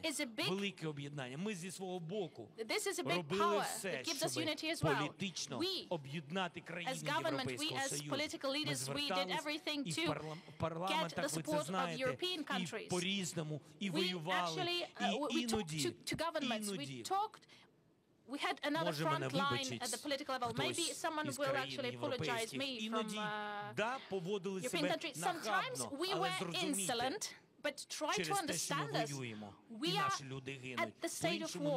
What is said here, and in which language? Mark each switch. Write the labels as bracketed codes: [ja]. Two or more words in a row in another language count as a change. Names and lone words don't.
[uk] Велике об'єднання. Ми зі свого боку робили все, щоб політично об'єднати країни Європейського Союзу. Ми звертались і в парламентах, ви це знаєте, і по-різному, і воювали, і іноді. [en] We had another front line at the political level. Maybe someone will actually apologize me from European countries. Sometimes we were insolent, but try to understand us. We are at the state of war.